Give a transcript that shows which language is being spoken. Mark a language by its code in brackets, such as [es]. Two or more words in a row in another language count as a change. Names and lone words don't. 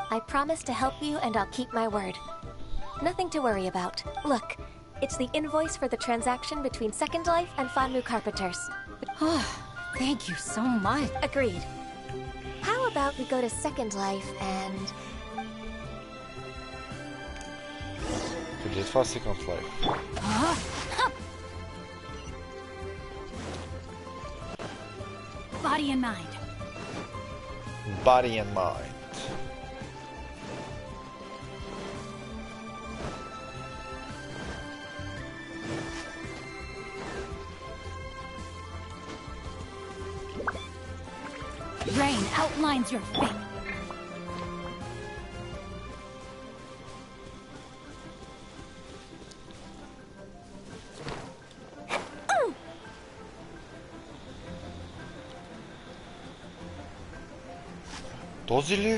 [en] I promise to help you and I'll keep my word. Nothing to worry about. Look, it's the invoice for the transaction between Second Life and Fanmu Carpenters. Oh, thank you so much. Agreed. How about we go to Second Life and... [bg] Преди това Second Life. [en] Body and mind. Body and mind. Rain outlines your fate. [bg] Този ли?